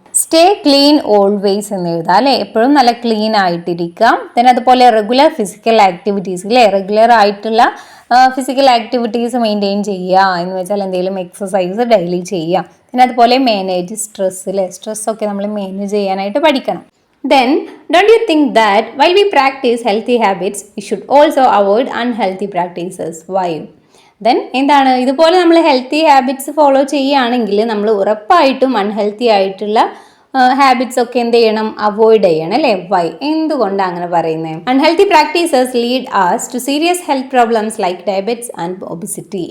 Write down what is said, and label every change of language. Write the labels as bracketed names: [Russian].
[English] stay clean always [Malayalam] എന്ന് എഴുതാം അല്ലേ, എപ്പോഴും നല്ല ക്ലീൻ ആയിട്ടിരിക്കാം. then അതുപോലെ റെഗുലർ ഫിസിക്കൽ ആക്ടിവിറ്റീസ് അല്ലേ, റെഗുലർ ആയിട്ടുള്ള ഫിസിക്കൽ ആക്ടിവിറ്റീസ് മെയിൻറ്റെയിൻ ചെയ്യുക എന്ന് വെച്ചാൽ എന്തെങ്കിലും എക്സസൈസ് ഡെയിലി ചെയ്യുക. പിന്നെ അതുപോലെ മാനേജ് സ്ട്രെസ് അല്ലേ, സ്ട്രെസ്സൊക്കെ നമ്മൾ മാനേജ് ചെയ്യാനായിട്ട് പഠിക്കണം. [English] Then don't you think that while we practice healthy habits we should also avoid unhealthy practices? Why? [Malayalam] Then എന്താണ്, ഇതുപോലെ നമ്മൾ ഹെൽത്തി ഹാബിറ്റ്സ് ഫോളോ ചെയ്യുകയാണെങ്കിൽ നമ്മൾ ഉറപ്പായിട്ടും അൺഹെൽത്തി ആയിട്ടുള്ള ഹാബിറ്റ്സ് ഒക്കെ എന്ത് ചെയ്യണം, അവോയ്ഡ് ചെയ്യണം അല്ലേ. വൈ? എന്തുകൊണ്ടാണ് അങ്ങനെ പറയുന്നത്? [English] Unhealthy practices lead us to serious health problems like diabetes and obesity.